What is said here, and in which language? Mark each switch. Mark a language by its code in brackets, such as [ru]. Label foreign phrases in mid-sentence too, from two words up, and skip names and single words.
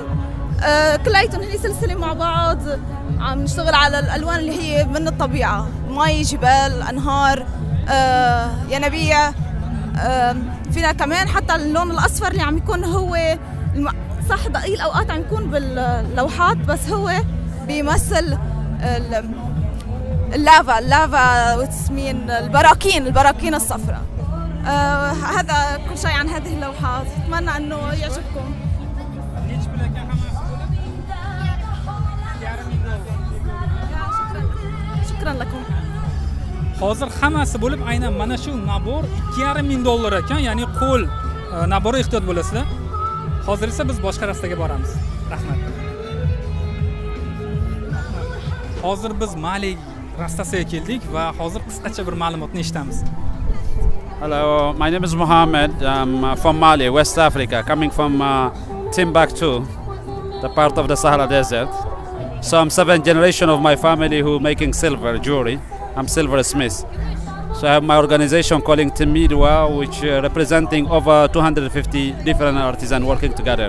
[ar] كلياتهم هن سلسلة مع بعض، عم نشتغل على الألوان اللي هي من الطبيعة، مي، جبال، أنهار، ينابيع، فينا كمان حتى اللون الأصفر اللي عم يكون هو صح دقيق اوقات عم يكون باللوحات بس هو بيمثل اللافا وتسمين البراكين الصفراء. هذا كل شيء عن هذه اللوحات، اتمنى انه يعجبكم. شكرا لكم. [uz] hozir hammasi bo'lib aynan mana shu nabor $2,500 ekan, ya'ni qo'l nabori ehtiyot bo'lasizlar. Hozir esa biz boshqa rastaga boramiz. Rahmat. Hozir biz Mali rastasiga keldik va hozir qisqacha bir ma'lumotni eshitamiz. [en] Hello, my name is Mohammed. I'm from Mali, West Africa, coming from Timbuktu, the part of the Sahara Desert. So I'm 7th generation of my family who making silver jewelry. I'm silversmith. So I have my organization calling Timidwa, which representing over 250 different artisans working together.